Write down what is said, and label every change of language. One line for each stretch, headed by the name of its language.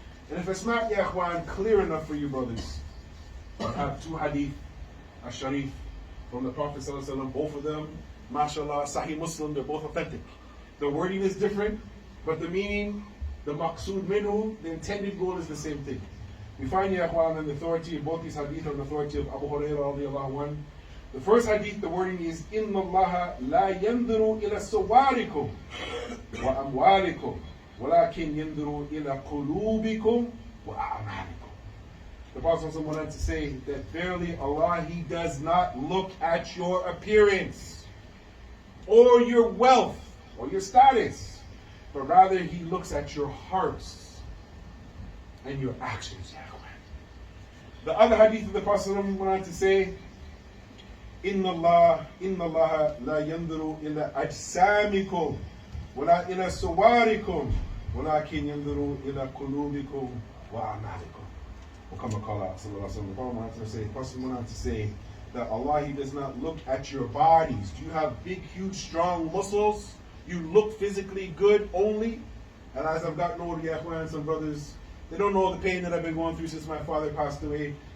English: And if it's not, ya ikhwan, clear enough for you, brothers, I have two hadith, al-sharif, from the Prophet ﷺ, both of them, mashallah, Sahih Muslim, they're both authentic. The wording is different, but the meaning, the maqsood minhu, the intended goal is the same thing. We find, ya ikhwan, the authority of both these hadith on the authority of Abu Hurairah radiallahu anhu. The first hadith, the wording is,
Arabic: إِنَّ اللَّهَ لَا يَنْظُرُ إِلَى صُوَارِكُمْ وَأَمْوَالِكُمْ وَلَكِنْ يَنْظُرُ إِلَى قُلُوبِكُمْ وَأَعْمَالِكُمْ.
English: The Prophet wanted to say that verily Allah, He does not look at your appearance or your wealth or your status, but rather He looks at your hearts and your actions. The other hadith of the Prophet wanted to say,
Arabic: إِنَّ اللَّهَ لَا يَنْظُرُ إِلَى أَجْسَامِكُمْ وَلَا إِلَى صُوَارِكُمْ وَلَكِنْ يَنْظُرُ إِلَى قُلُوبِكُمْ وَأَعْمَالِكُمْ.
English: The Prophet went on to say that Allah, He does not look at your bodies. Do you have big, huge, strong muscles? You look physically good only? And as I've gotten older, ya ikhwan, some brothers, they don't know the pain that I've been going through since my father passed away.